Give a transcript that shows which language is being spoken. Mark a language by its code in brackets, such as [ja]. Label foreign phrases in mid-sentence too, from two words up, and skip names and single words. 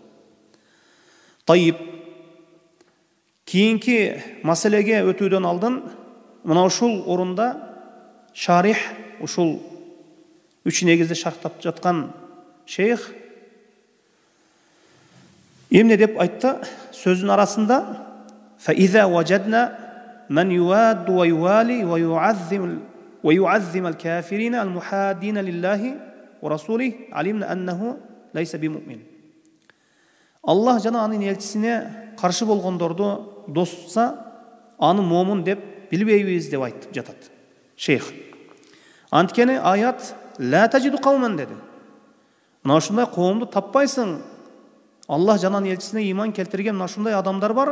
[ky] Тайып, кийинки маселеге өтүүдөн алдын мына ушул орунда шарих, ушул үч негизди шарттап жаткан шейх эмне деп айтты сөзүнүн арасында: [ar] فَإِذَا وَجَدْنَا مَنْ يُوَادُّ وَيُوَالِي ويعظم الكافرين المحادين لله ورسوله علمنا أنه ليس بمؤمن. [ky] Аллах жана анын элчисине каршы болгондорду дос тутса, аны момун деп билбейбиз деп айтып жатат шейх. Анткени аят [ar] لا تجد قوما [ky] деди. Мына ушундай коомду таппайсың. Аллах жана анын элчисине ыйман келтирген мына ушундай адамдар бар.